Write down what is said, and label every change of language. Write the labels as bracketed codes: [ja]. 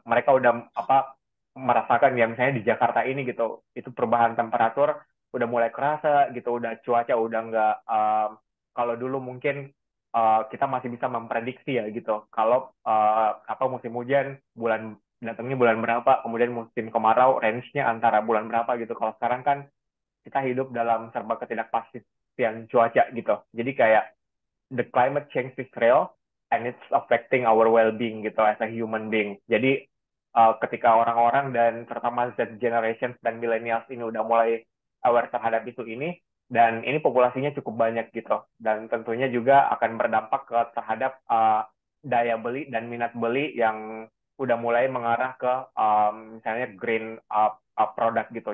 [id] udah merasakan ya misalnya di Jakarta ini gitu itu perubahan temperatur udah mulai kerasa gitu udah cuaca udah nggak kalau dulu mungkin kita masih bisa memprediksi ya gitu kalau musim hujan datangnya bulan berapa kemudian musim kemarau range-nya antara bulan berapa gitu kalau sekarang kan kita hidup dalam serba ketidakpastian cuaca gitu. Jadi kayak [en] the climate change is real and it's affecting our well-being [id] gitu [en] as a human being. [id] Jadi ketika orang-orang dan terutama [en] Z generation [id] dan millennials ini udah mulai aware terhadap ini, dan ini populasinya cukup banyak gitu, dan tentunya juga akan berdampak terhadap daya beli dan minat beli yang udah mulai mengarah ke misalnya [en] green product [id] gitu.